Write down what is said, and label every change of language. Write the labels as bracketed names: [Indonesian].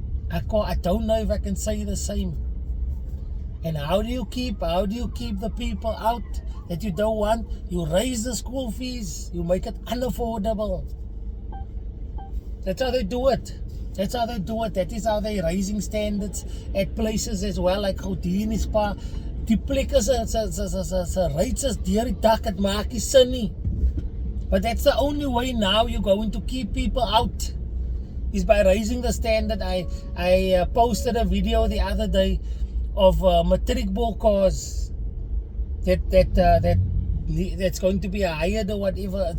[English] I don't know if I can say the same. And how do you keep the people out that you don't want? You raise the school fees, you make it unaffordable. That's how they do it. That is how they're raising standards at places as well, like Goudinispa. [Afrikaans] Die plekke se rates is deur die dak, het maak nie sin nie. [English] But that's the only way now you're going to keep people out, is by raising the standard. I posted a video the other day of matric ball cars that's going to be hired or whatever.